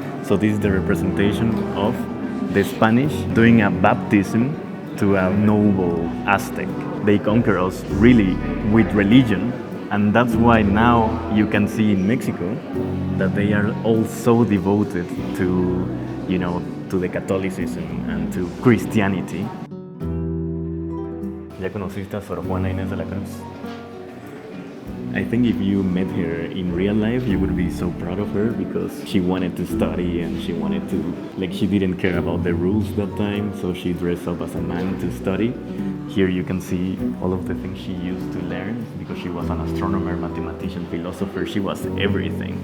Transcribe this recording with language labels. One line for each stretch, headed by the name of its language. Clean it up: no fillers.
English: So this is the representation of the Spanish doing a baptism to a noble Aztec. They conquer us really with religion, and that's why now you can see in Mexico that they are all so devoted to, to the Catholicism and to Christianity.
Spanish: ¿Ya conociste a Sor Juana Inés de la Cruz?
English: I think if you met her in real life, you would be so proud of her because she wanted to study and she wanted to, she didn't care about the rules that time, so she dressed up as a man to study. Here you can see all of the things she used to learn because she was an astronomer, mathematician, philosopher, she was everything.